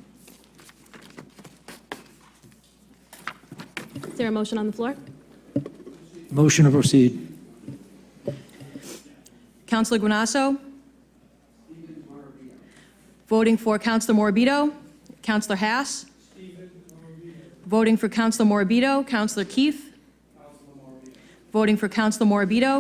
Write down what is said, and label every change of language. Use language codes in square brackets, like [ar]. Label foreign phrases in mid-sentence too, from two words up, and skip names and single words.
[en] Is there a motion on the floor? Motion to proceed. Councilor Guanasso? Voting for Councilor Morabito? Councilor Haas? Voting for Councilor Morabito? Councilor Keefe? Voting for Councilor Morabito?